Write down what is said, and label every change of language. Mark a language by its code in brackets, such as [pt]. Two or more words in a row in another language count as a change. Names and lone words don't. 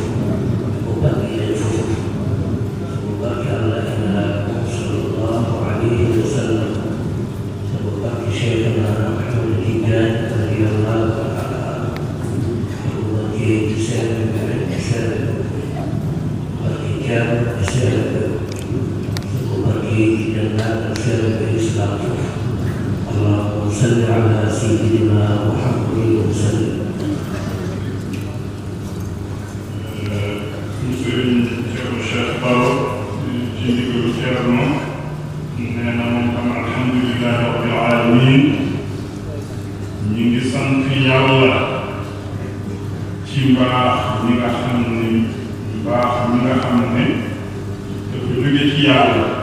[ff] ko baɗɗiɗen fof sabu barke Allah e nalaaɗo [ar] صلى الله عليه وسلم [ff] sabu barke cheikhna Ahmed Tidiane [ar] رضي الله تعالى [ff] sabu barkeeji seeɗa ɓe rewɓe seeɗa barke jaam e seeɗa ɓe [ar] جنات الخير بالإسلام اللهم صل على سيدنا محمد وسلم. [wo] Cheikh Baro ci ndigalu Ceerno nee na moom tam [ar] الحمد لله رب العالمين [wo] ñu ngi sant yàlla ci mbaax mi nga xam ne dafa jóge ci yàlla